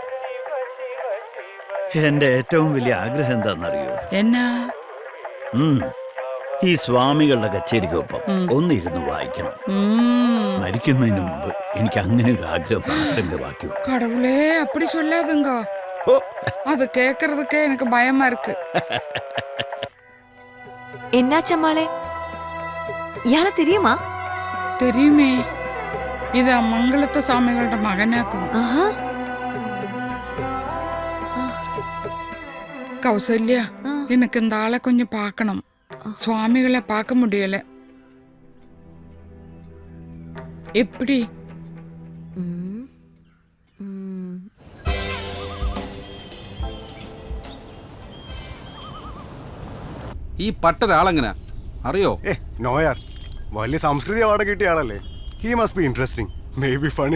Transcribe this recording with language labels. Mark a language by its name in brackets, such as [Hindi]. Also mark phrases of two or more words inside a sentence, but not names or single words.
[Malayalam] എന്റെ ഏറ്റവും വലിയ ആഗ്രഹം എന്താണെന്നറിയോ? എന്നാ? ഈ സ്വാമികളുടെ കച്ചേരിക്കൊപ്പം ഒന്നിരുന്ന് വായിക്കണം. മരിക്കുന്നതിന് മുമ്പ് എനിക്ക് അങ്ങനെ ഒരു ആഗ്രഹം മാത്രമേ ബാക്കിയുള്ളൂ. [Tamil] கடவுளே, அப்படி சொல்லாதுங்க. அது கேக்குறதுக்கே எனக்கு பயமா இருக்கு. [Malayalam] എന്നാച്ചമ്മാളെ, ഇയാളെ தெரியுமா? [Tamil] தெரியுமே, இது மங்களத்த சுவாமிகளோட மகனாக்கும். கௌசல்யா, எனக்கு இந்த ஆளை கொஞ்சம் பார்க்கணும். சுவாமிகளை பார்க்க முடியல. எப்படி? [Malayalam] ഈ പട്ടൊരാളെങ്ങനെ അറിയോ? നോയാർ, വലിയ സംസ്കൃതി അവാർഡ് കിട്ടിയ ആളല്ലേ. [English] He must be interesting, may be funny.